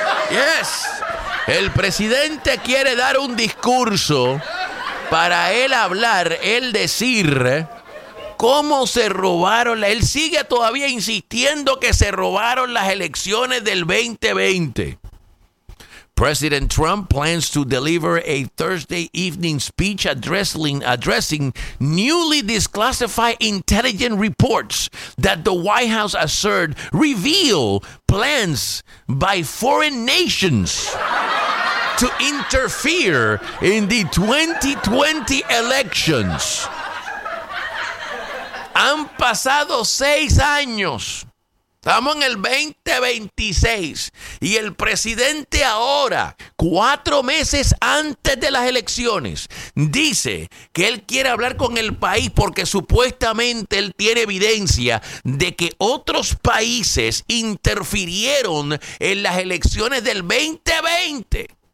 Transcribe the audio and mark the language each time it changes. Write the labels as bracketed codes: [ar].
[es] Yes. El presidente quiere dar un discurso para él hablar, él decir cómo se robaron. Él sigue todavía insistiendo que se robaron las elecciones del 2020. [en] President Trump plans to deliver a Thursday evening speech addressing newly declassified intelligence reports that the White House assert reveal plans by foreign nations to interfere in the 2020 elections. [es] Han pasado 6 años. Estamos en el 2026 y el presidente ahora, 4 meses antes de las elecciones, dice que él quiere hablar con el país porque supuestamente él tiene evidencia de que otros países interfirieron en las elecciones del 2020.